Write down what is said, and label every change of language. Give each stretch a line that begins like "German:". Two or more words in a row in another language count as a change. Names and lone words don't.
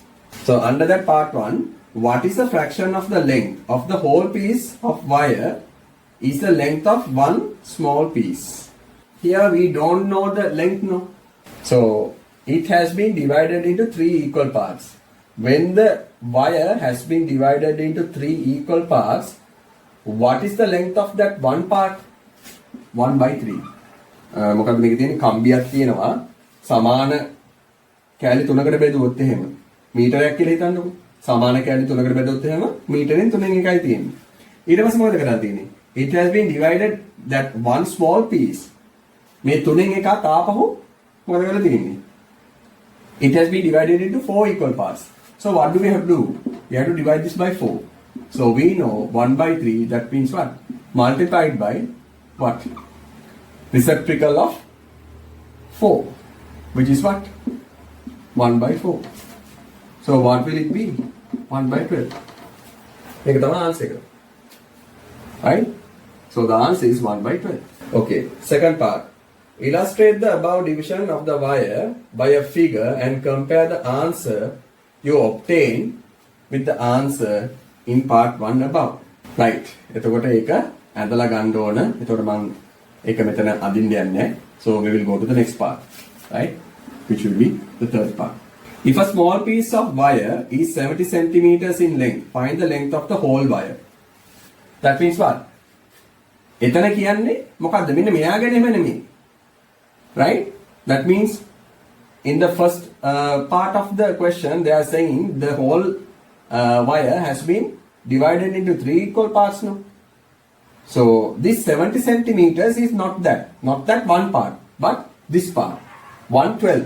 English: So under that part 1, what is the fraction of the length of the whole piece of wire is the length of one small piece? Here we don't know the length, no. So it has been divided into 3 equal parts. When the wire has been divided into 3 equal parts, what is the length of that one part? 1 by 3.
Sinhala: මොකද මේකේ තියෙන කම්බියක් තියෙනවා සමාන කැලි 3කට බෙදුවොත් එහෙම මීටරයක් කියලා හිතන්නකෝ. සමාන කැලි 3කට බෙදුවොත් එහෙම මීටරෙන් 3න් එකයි තියෙන්නේ. ඊට පස්සේ මොකද කරලා තියෙන්නේ?
English: It has been divided that one small piece.
Sinhala: මේ 3න් එකක් ආපහු මොකද කරලා තියෙන්නේ?
English: It has been divided into 4 equal parts. So what do we have to do? We have to divide this by 4. So we know 1 by 3, that means what? Multiplied by what? Reciprocal of 4, which is what? 1 by 4. So what will it be? 1 by 12. Make the answer. Right? So the answer is 1 by 12. Okay, second part. Illustrate the above division of the wire by a figure and compare the answer you obtain with the answer in part 1 above. Right.
Sinhala: එතකොට ඒක ඇදලා ගන්න ඕන. එතකොට මම ඒක මෙතන අදින්න යන්නේ.
English: So we will go to the next part. Right? which will be the third part. If a small piece of wire is 70 centimeters in length, find the length of the whole wire. That means what?
Sinhala: එතන කියන්නේ මොකද්ද? මෙන්න මෙයාගෙනම නෙමෙයි.
English: Right? That means in the first part of the question, they are saying the whole wire has been divided into 3 equal parts. No? So this 70 centimeters is not that one part, but this part, 1/12.